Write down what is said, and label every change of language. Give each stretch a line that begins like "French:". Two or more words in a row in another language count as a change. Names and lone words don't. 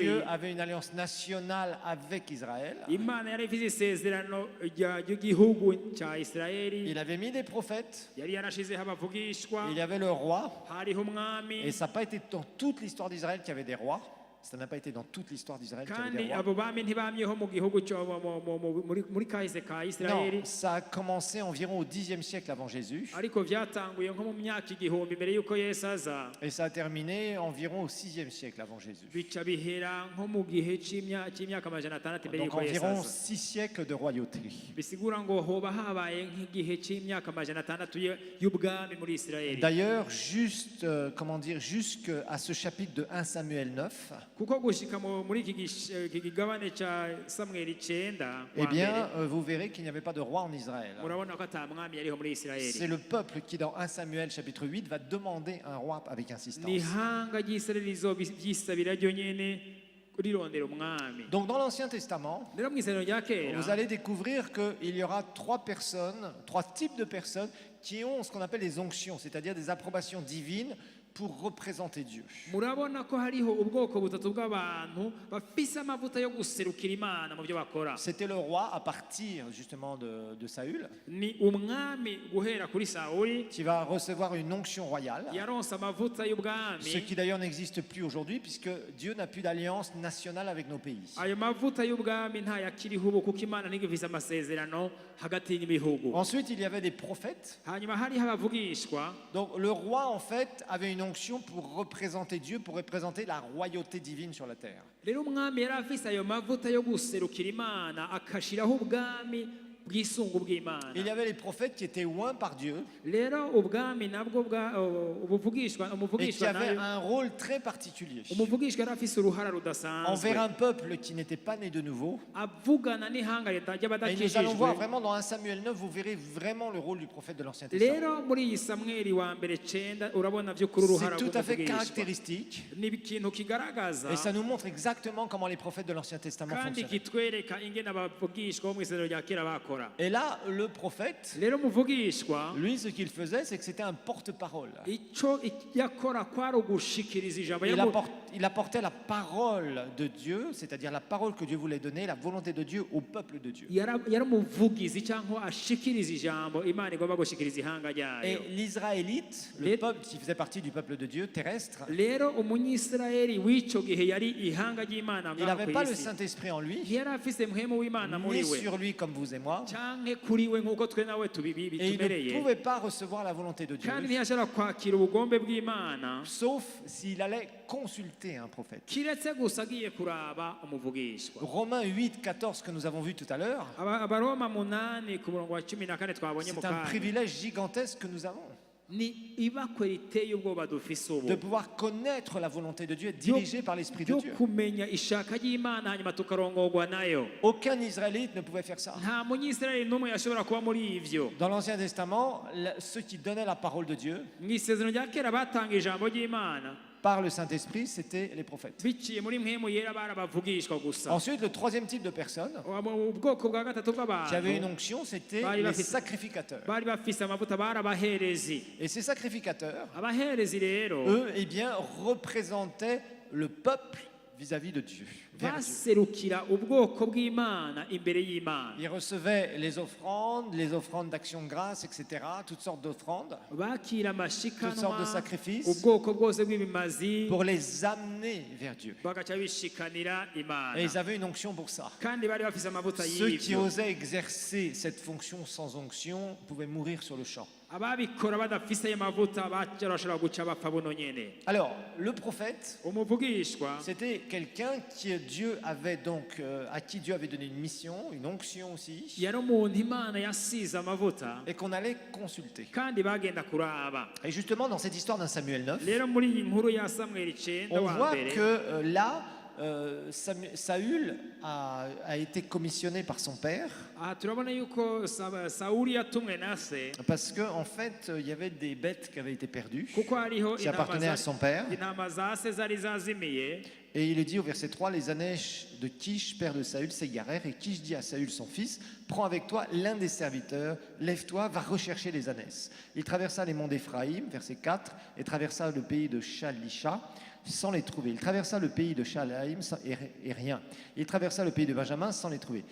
French: Dieu avait une alliance nationale avec Israël.
Rundi: imana yari ifite isezerano ry'igihugu cya isirayeli
French: Il avait mis des prophètes.
Rundi: yari yarashizeho abavugishwa
French: Il y avait le roi.
Rundi: hariho umwami
French: Et ça n'a pas été dans toute l'histoire d'Israël qu'il y avait des rois. ça n'a pas été dans toute l'histoire d'Israël qu'il y avait des
Rundi: kandi
French: rois.
Rundi: abo bami ntibamyeho mu gihugu cyo muri kahise ka Isirayeli
French: Non, ça a commencé environ au Xe siècle avant Jésus
Rundi: ariko byatanguye nko mu myaka igihumbi mbere y'uko Yesu aza
French: et ça a terminé environ au VIe siècle avant Jésus.
Rundi: bica bihera nko mu gihe cy'imyaka amajana atandatu mbere
French: Donc
Rundi: y'uko Yesu
French: environ
Rundi: aza
French: 6 siècles de royauté.
Rundi: bisigura ngo hoba habaye nk'igihe cy'imyaka amajana atandatu y'ubwami muri Isirayeli.
French: D'ailleurs, juste, jusqu'à ce chapitre de 1 Samuel 9,
Rundi: kuko gushika muri iki kigabane cya Samweli 9
French: eh bien, vous verrez qu'il n'y avait pas de roi en Israël.
Rundi: murabona ko ata mwami yariho muri
French: C'est
Rundi: Isirayeli.
French: le peuple qui, dans 1 Samuel chapitre 8, va demander un roi avec insistance.
Rundi: ni ihanga ry'Isirayeli rizobyisabira ryo nyene rirondera umwami.
French: Donc dans l'Ancien Testament,
Rundi: rero mu Isirayeli rya kera
French: vous allez découvrir qu'il y aura trois types de personnes qui ont ce qu'on appelle les onctions, c'est-à-dire des approbations divines pour représenter Dieu.
Rundi: murabona ko hariho ubwoko butatu bw'abantu bafise amavuta yo guserukira Imana mu byo bakora.
French: C'était le roi à partir justement de Saül,
Rundi: ni umwami guhera kuri Sawuli
French: qui va recevoir une onction royale,
Rundi: yaronse amavuta y'ubwami.
French: ce qui d'ailleurs n'existe plus aujourd'hui puisque Dieu n'a plus d'alliance nationale avec nos pays.
Rundi: ayo mavuta y'ubwami ntayakiriho ubu kuko Imana ntigifise amasezerano hagati y'ibihugu.
French: Ensuite, il y avait des prophètes.
Rundi: hanyuma hariho abavugishwa.
French: Donc le roi en fait avait une onction pour représenter Dieu, pour représenter la royauté divine sur la terre.
Rundi: rero umwami yari afise ayo mavuta yo guserukira Imana akashiraho ubwami bw'isungu bw'Imana.
French: Il y avait les prophètes qui étaient oints par Dieu
Rundi: rero ubwami nabwo
French: et qui
Rundi: umuvugishwa
French: avaient
Rundi: nayo
French: un rôle très particulier
Rundi: umuvugishwa yari afise uruhara rudasanzwe
French: envers un peuple qui n'était pas né de nouveau.
Rundi: avugana n'ihanga
French: Et nous allons
Rundi: ry'abadakijijwe.
French: voir vraiment dans 1 Samuel 9, vous verrez vraiment le rôle du prophète de l'Ancien Testament.
Rundi: rero muri iyi Samweli wa mbere 9 urabona vy'ukuri uruhara
French: C'est tout à fait
Rundi: rw'umuvugishwa.
French: caractéristique
Rundi: ni ikintu kigaragaza
French: et ça nous montre exactement comment les prophètes de l'Ancien Testament
Rundi: kandi
French: fonctionnaient.
Rundi: kitwereka ingene abavugishwa bo mu isezerano rya kera bakora.
French: Et là, le prophète,
Rundi: rero umuvugishwa
French: lui, ce qu'il faisait, c'est que c'était un porte-parole.
Rundi: ico yakora kwari ugushikiriza ijambo.
French: Il apportait la parole de Dieu, c'est-à-dire la parole que Dieu voulait donner, la volonté de Dieu au peuple de Dieu.
Rundi: yari umuvugizi cyangwa ashikiriza ijambo Imana igomba gushikiriza ihanga
French: Et
Rundi: ryayo.
French: l'Israélite, le peuple qui faisait partie du peuple de Dieu terrestre,
Rundi: rero umunyisirayeli w'ico gihe yari ihanga ry'Imana
French: il
Rundi: ngaho
French: n'avait pas le
Rundi: kw'isi.
French: Saint-Esprit en lui,
Rundi: ntiyari afise mpwemu w'Imana muri ni we
French: sur lui comme vous et moi,
Rundi: canke kuri we nk'uko twe nawe
French: et il ne
Rundi: bitumereye,
French: pouvait pas recevoir la volonté de Dieu,
Rundi: kandi ntiyashobora kwakira ubugombe bw'Imana
French: sauf s'il allait consulter un prophète.
Rundi: kiretse gusa agiye kuraba umuvugishwa.
French: Romains 8, 14 que nous avons vu tout à l'heure,
Rundi: Abaroma 8 ku murongo wa 14 twabonye mu
French: c'est un
Rundi: kanya.
French: privilège gigantesque que nous avons
Rundi: ni ibakwe riteye ubwoba dufise ubu
French: de pouvoir connaître la volonté de Dieu, être dirigé par l'Esprit de
Rundi: ryo
French: Dieu.
Rundi: kumenya ishaka ry'Imana hanyuma tukarongorwa nayo.
French: Aucun Israélite ne pouvait faire ça.
Rundi: nta munyisirayeli n'umwe yashobora kuba muri ivyo.
French: Dans l'Ancien Testament, ceux qui donnaient la parole de Dieu
Rundi: mu isezerano rya kera batanga ijambo ry'Imana
French: par le Saint-Esprit, c'était les prophètes.
Rundi: biciye muri mpwemu yera barabavugishwa gusa.
French: Ensuite, le troisième type de personnes
Rundi: ubwoko bwa gatatu
French: qui avaient une
Rundi: bw'abantu
French: onction, c'était
Rundi: Bari
French: les
Rundi: bafite-
French: sacrificateurs.
Rundi: bari bafise amavuta bari abaherezi.
French: Et ces sacrificateurs,
Rundi: abaherezi rero
French: eux, eh bien, représentaient le peuple vis-à-vis de Dieu, vers Dieu.
Rundi: baserukira ubwoko bw'Imana imbere y'Imana.
French: Ils recevaient les offrandes d'action de grâce, etc., toutes sortes d'offrandes,
Rundi: bakira
French: toutes sortes
Rundi: amashikanwa
French: de sacrifices
Rundi: ubwoko bwose bw'ibimazi
French: pour les amener vers Dieu.
Rundi: bagaca bishikanira Imana.
French: Et ils avaient une onction pour ça.
Rundi: kandi bari bafise amavuta
French: Ceux qui
Rundi: y'ivyo.
French: osaient exercer cette fonction sans onction pouvaient mourir sur le champ.
Rundi: ababikora badafise ayo mavuta bashobora guca bapfa buno nyene.
French: Alors, le prophète,
Rundi: umuvugishwa
French: c'était quelqu'un à qui Dieu avait donné une mission, une onction aussi,
Rundi: yari umuntu Imana yasize amavuta
French: et qu'on allait consulter.
Rundi: kandi bagenda kuraba.
French: Et justement, dans cette histoire d'un Samuel 9,
Rundi: rero muri iyi nkuru ya Samweli 9
French: on
Rundi: wa
French: voit
Rundi: mbere
French: que là, Saül a été commissionné par son père
Rundi: aha turabona yuko Sawuli yatumwe na se
French: parce qu'en fait, il y avait des bêtes qui avaient été perdues,
Rundi: kuko hariho
French: qui appartenaient à son père.
Rundi: intama za se zari zazimiye.
French: Et il est dit au verset 3, les ânnes de Kish, père de Saül, s'égarèrent. Et Kish dit à Saül, son fils, prends avec toi l'un des serviteurs, lève-toi, va rechercher les ânes. Il traversa les monts d'Éphraïm, verset 4, et traversa le pays de Shalisha sans les trouver. Il traversa le pays de Shalaïm et rien. Il traversa le pays de Benjamin sans les trouver.